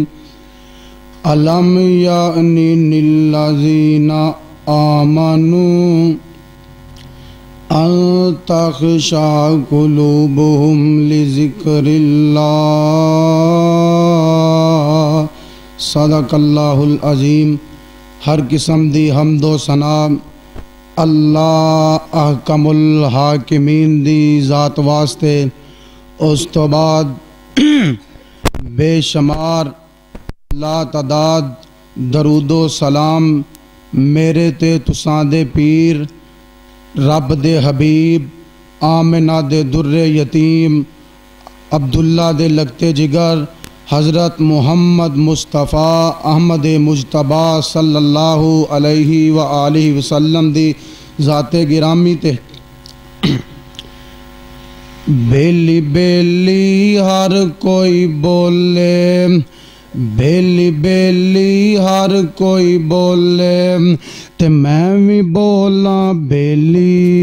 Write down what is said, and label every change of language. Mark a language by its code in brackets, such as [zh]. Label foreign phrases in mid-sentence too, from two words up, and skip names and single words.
[ar] ألم يأن للذين آمنوا أن تخشع قلوبهم لذكر الله. صدق الله العظيم. [pa] ਹਰ ਕਿਸਮ ਦੀ ਹਮਦੋ ਸਨਾ ਅੱਲਾਹ [ar] أحكم الحاكمين [pa] ਦੀ ਜ਼ਾਤ ਵਾਸਤੇ। ਉਸ ਤੋ ਬਾਅਦ ਬੇਸ਼ੁਮਾਰ ਲਾਤਾਦਾਦ ਦਰੂਦੋ ਸਲਾਮ ਮੇਰੇ ਤੇ ਤੁਸਾਂ ਦੇ ਪੀਰ ਰੱਬ ਦੇ ਹਬੀਬ ਆਮਿਨਾ ਦੇ ਦੁੱਰੇ ਯਤੀਮ ਅਬਦੁੱਲਾ ਦੇ ਲਗਤੇ ਜਿਗਰ ਹਜ਼ਰਤ ਮੁਹੰਮਦ ਮੁਸਤਫ਼ਾ ਅਹਿਮਦ ਮੁਜਤਬਾ [ar] صلى الله عليه و آله وسلم [pa] ਦੀ ਜ਼ਾਤੇ ਗਿਰਾਮੀ ਤੇ। ਬੇਲੀ ਬੇਲੀ ਹਰ ਕੋਈ ਬੋਲੇ, ਬੇਲੀ ਬੇਲੀ ਹਰ ਕੋਈ ਬੋਲੇ ਤੇ ਮੈਂ ਭੀ ਬੋਲਾ ਬੇਲੀ।